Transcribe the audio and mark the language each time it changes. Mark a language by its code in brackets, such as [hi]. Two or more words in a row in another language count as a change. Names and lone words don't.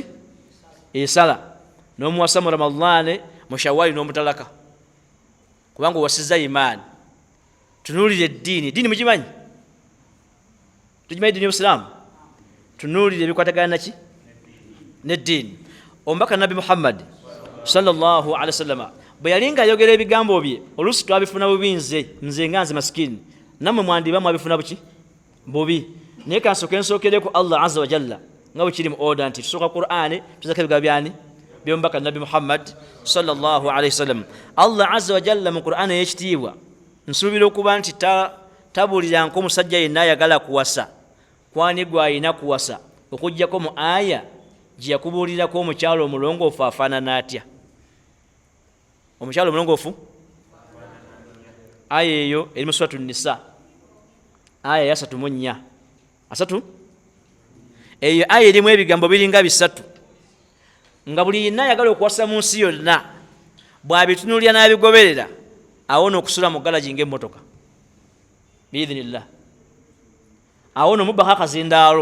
[lg] Esala. N'omuwasa mu Ramadhaani, mu Shawwali n'omutalaka, kubanga owasizza imaani. Tunuulire eddiini. Eddiini mugimanyi? Tugimanyi eddiini y'Obusiraamu? Tunuulire ebikwatagana naki? N'eddiini. Omubaka Nabi Muhammad [ar] صلى الله عليه وسلم [lg] bwe yali ng'ayogera ebigambo bye, oluusi twabifuna bubi nze nga nze masikini, nammwe mwandiba mwabifuna buki? Bubi. Naye kansooke nsookereko Allah [ar] عز وجل [lg] nga bwe kiri mu oda nti tusooka Qur'ani tuzako ebigambo byani? By'omubaka Nabi Muhammad [ar] صلى الله عليه وسلم. [lg] Allah [ar] عز وجل [lg] mu Qur'ani ey'ekitiibwa nsuubira okuba nti tabuulira nk'omusajja yenna ayagala kuwasa kwani gw'alina kuwasa okuggyako mu aya gye yakubuulirako omukyalo omulongoofu afaanana atya. Omukyalo omulongoofu, aya eyo eri mu suratu Nisa, aya ya 34. Asatu? Eyo aya erimu ebigambo biringa 3, nga buli yenna ayagala okuwasa mu nsi yonna bw'abitunuulira n'abigoberera awona okusula mu galaji ng'emmotoka biidhinillah. Awona omubbako akazindaalo.